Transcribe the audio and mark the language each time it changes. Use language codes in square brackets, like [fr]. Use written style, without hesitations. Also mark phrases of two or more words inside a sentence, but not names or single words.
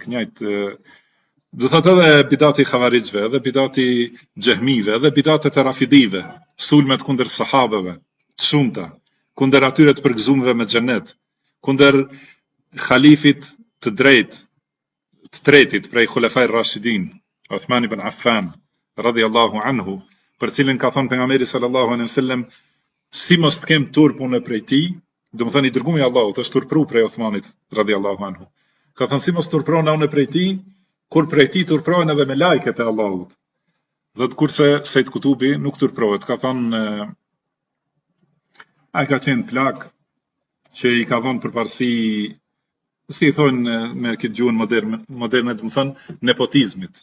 [sq] Do të thotë edhe bidati khawarijve, edhe bidati xehmive, edhe bidatet e rafidive, sulmet kundër sahabeve, të shumta, kundër atyre të përgëzuarve me xhenet, kundër khalifit të tretit prej [ar] الخلفاء الراشدين, [sq] Uthman ibn Affan [ar] رضي الله عنه, [sq] për cilin ka thënë pejgamberi [ar] صلى الله عليه وسلم, [sq] si mos të kem turp unë prej tij, do të thënë i dërguari i Allahut është turpru prej Uthmanit [ar] رضي الله عنه. [sq] Ka thënë si mos turprona unë prej tij, kur prej tij turprohen edhe me lajket e Allahut. Dhe kurse Sejt Kutubi nuk turprohet, ka thënë ai ka qenë plak që i ka dhënë përparësi, si i thonë me këtë gjuhën moderne, do të thënë nepotizmit.